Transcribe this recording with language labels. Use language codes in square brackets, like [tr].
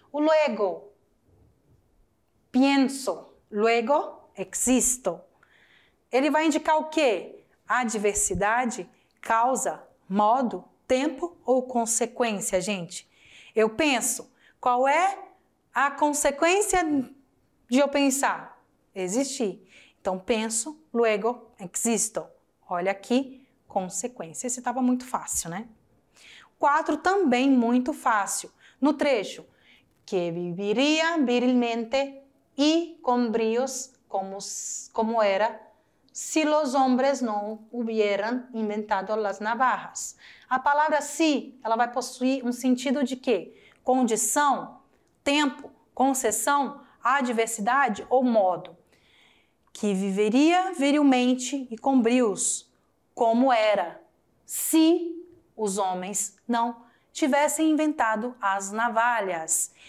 [es] O luego, pienso, luego existo. [pt] Ele vai indicar o quê? A diversidade, causa, modo, tempo ou consequência, gente? Eu penso. Qual é a consequência de eu pensar? Existir. Então, penso, [es] luego existo. [pt] Olha aqui, consequência. Esse estava muito fácil, né? 4 também muito fácil. No trecho, [es] que viviria virilmente y con bríos como era si los hombres no hubieran inventado las navajas. [pt] A palavra si, ela vai possuir um sentido de quê? Condição, tempo, concessão, adversidade ou modo. Que viveria virilmente e com brios, como era, se os homens não tivessem inventado as navalhas.